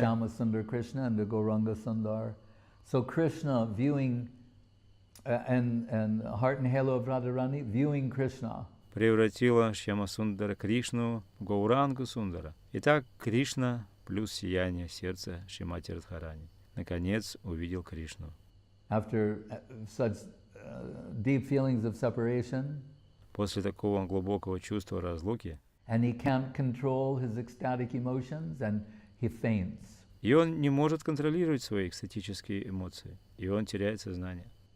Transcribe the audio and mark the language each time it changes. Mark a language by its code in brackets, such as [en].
[en] Shama Sundar Krishna and the Gauranga Sundar. So Krishna viewing and heart and halo of Radharani viewing Krishna. [ru] превратило Шьяма Сундара Кришну в Гаурангу Сундара. Итак, Кришна плюс сияние сердца Шримати Радхарани наконец увидел Кришну. [en] After such deep feelings of separation, [ru] После такого глубокого чувства разлуки, [en] and he can't control his ecstatic emotions, and he faints. [ru] и он не может контролировать свои экстатические эмоции, и он теряет сознание.